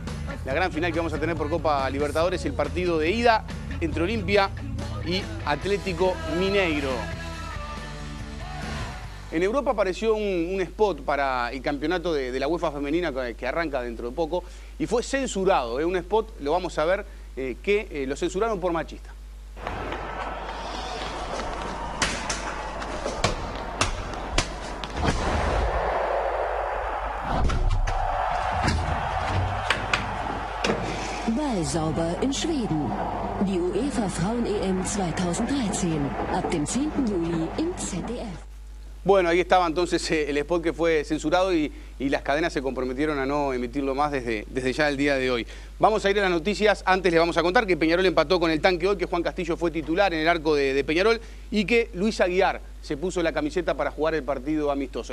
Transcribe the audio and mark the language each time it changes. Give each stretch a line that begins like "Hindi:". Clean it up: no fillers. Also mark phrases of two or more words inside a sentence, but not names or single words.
Spanish: La gran final que vamos a tener por Copa Libertadores, el partido de ida entre Olimpia y Atlético Mineiro. En Europa apareció un spot para el campeonato de la UEFA femenina que arranca dentro de poco y fue censurado. Un spot, lo vamos a ver, que lo censuraron por machista.
German: Ballsauber in Schweden. Die UEFA Frauen-EM 2013. Ab dem 10. Juli im ZDF.
Spanish: Bueno, ahí estaba entonces el spot que fue censurado y las cadenas se comprometieron a no emitirlo más desde ya el día de hoy. Vamos a ir a las noticias. Antes les vamos a contar que Peñarol empató con el Tanque hoy, que Juan Castillo fue titular en el arco de Peñarol y que Luis Aguiar se puso la camiseta para jugar el partido amistoso.